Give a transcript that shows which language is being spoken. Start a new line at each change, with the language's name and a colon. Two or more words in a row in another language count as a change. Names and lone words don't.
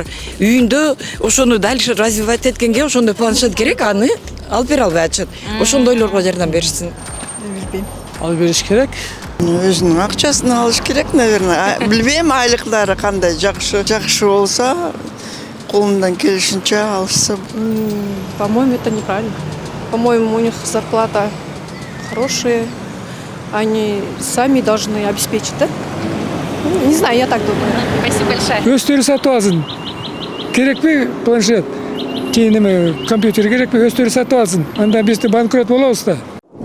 Kyrgyz: Үйүндө ошону
Russian: дальше развивать
Kyrgyz: эткенге ошондой планшет керек, аны алып бере албай атышат. Ошондойлорго жардам беришсин. Билбейм. Алып бериш керек. Өзүнүн акчасын алыш керек, наверное. Билбейм, айлыктары кандай жакшы болса, колундан келишинче алышса.
Russian: По-моему, это неправильно. По-моему, у них зарплата хорошие, они сами должны обеспечить, да? Не знаю, я так думаю. Спасибо большое.
Kyrgyz: Өздөрү сатып алсын. Керекпи планшет? Компьютер керекпи? Өздөрү сатып алсын. Анда биз банкрот болобуз да.